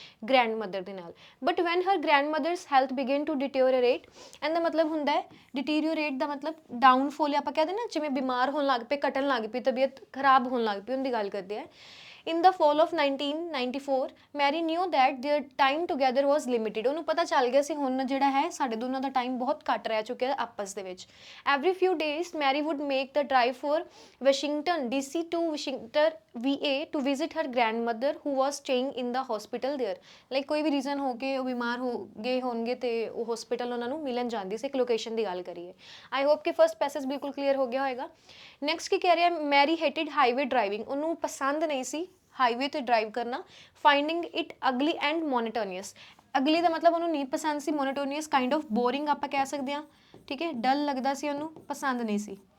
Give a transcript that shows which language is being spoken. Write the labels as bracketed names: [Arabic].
[Punjabi] Grandmother ਦੇ ਨਾਲ [English] but when her grandmother's health began to deteriorate and [Punjabi] ਦਾ ਮਤਲਬ ਹੁੰਦਾ ਹੈ ਡਿਟੀਰੀਓਰੇਟ ਦਾ ਮਤਲਬ ਡਾਊਨਫੋਲ ਆਪਾਂ ਕਹਿੰਦੇ ਨਾ ਜਿਵੇਂ ਬਿਮਾਰ ਹੋਣ ਲੱਗ ਪਏ ਘਟਣ ਲੱਗ ਪਈ ਤਬੀਅਤ ਖਰਾਬ ਹੋਣ ਲੱਗ ਪਈ ਉਹਦੀ ਗੱਲ ਕਰਦੇ ਆ [English] In the fall of 1994, Mary knew that their time together was limited. [Punjabi] ਉਹਨੂੰ ਪਤਾ ਚੱਲ ਗਿਆ ਸੀ ਹੁਣ ਜਿਹੜਾ ਹੈ ਸਾਡੇ ਦੋਨਾਂ ਦਾ ਟਾਈਮ ਬਹੁਤ ਘੱਟ ਰਹਿ ਚੁੱਕਿਆ ਆਪਸ ਦੇ ਵਿੱਚ [English] Every few days, Mary would make the drive for Washington DC to Washington VA to visit her grandmother who was staying in the hospital there. [Punjabi] Like ਕੋਈ ਵੀ ਰੀਜ਼ਨ ਹੋ ਕੇ ਉਹ ਬਿਮਾਰ ਹੋ ਗਏ ਹੋਣਗੇ ਤੇ ਉਹ ਹਸਪੀਟਲ ਉਹਨਾਂ ਨੂੰ ਮਿਲਣ ਜਾਂਦੀ ਸੀ ਇੱਕ ਲੋਕੇਸ਼ਨ ਦੀ ਗੱਲ ਕਰੀਏ ਆਈ ਹੋਪ ਕਿ ਫਸਟ ਪੈਸੇਜ ਬਿਲਕੁਲ ਕਲੀਅਰ ਹੋ ਗਿਆ ਹੋਏਗਾ ਨੈਕਸਟ ਕੀ ਕਹਿ ਰਿਹਾ [English] Mary hated highway driving [Punjabi] ਉਹਨੂੰ ਪਸੰਦ ਨਹੀਂ ਸੀ ਹਾਈਵੇ ਤੇ ਡਰਾਈਵ ਕਰਨਾ [English] finding it ugly and monotonous [Punjabi] ਅਗਲੀ ਦਾ ਮਤਲਬ ਉਹਨੂੰ ਨਹੀਂ ਪਸੰਦ ਸੀ ਮੋਨੋਟੋਨੀਅਸ [English] kind of boring [Punjabi] ਆਪਾਂ ਕਹਿ ਸਕਦੇ ਹਾਂ ਠੀਕ ਹੈ ਡਲ ਲੱਗਦਾ ਸੀ ਉਹਨੂੰ ਪਸੰਦ ਨਹੀਂ ਸੀ